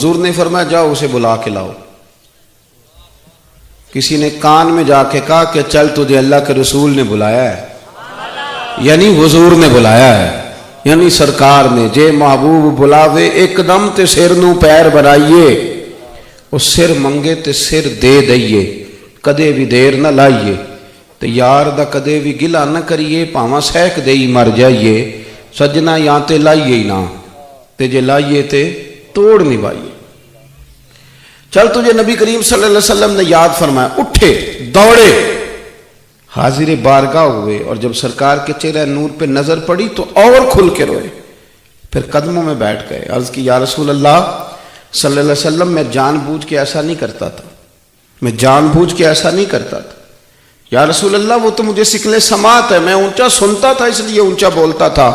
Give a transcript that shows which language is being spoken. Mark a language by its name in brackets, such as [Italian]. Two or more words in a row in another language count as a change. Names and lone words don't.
[Urdu] حضور نے فرمایا جاؤ اسے بلا کے لاؤ۔ کسی نے کان میں جا کے کہا کہ چل تجھے اللہ کے رسول نے بلایا ہے، یعنی حضور نے بلایا ہے، یعنی سرکار نے، [Punjabi] جے محبوب بلاوے ایک دم تے سر نو پیر بنائیے، وہ سر منگے تے سر دے دئیے، کدے بھی دیر نہ لائیے، تے یار دا کدے بھی گلا نہ کریے، پاواں سہک دئی مر جائیے، سجنا یہاں تے لائیے ہی نہ، تے جے لائیے تے توڑ نہیں بائیے۔ [Urdu] چل تجھے نبی کریم [Arabic] صلی اللہ علیہ وسلم [Urdu] نے یاد فرمایا، اٹھے دوڑے حاضر بارگاہ ہوئے، اور جب سرکار کے چہرہ نور پہ نظر پڑی تو اور کھل کے روئے۔ پھر قدموں میں بیٹھ گئے، عرض کی [Arabic] یا رسول اللہ صلی اللہ علیہ وسلم [Urdu] میں جان بوجھ کے ایسا نہیں کرتا تھا، میں جان بوجھ کے ایسا نہیں کرتا تھا [Arabic] یا رسول اللہ، [Urdu] وہ تو مجھے سکلے سماعت ہے، میں اونچا سنتا تھا اس لیے اونچا بولتا تھا۔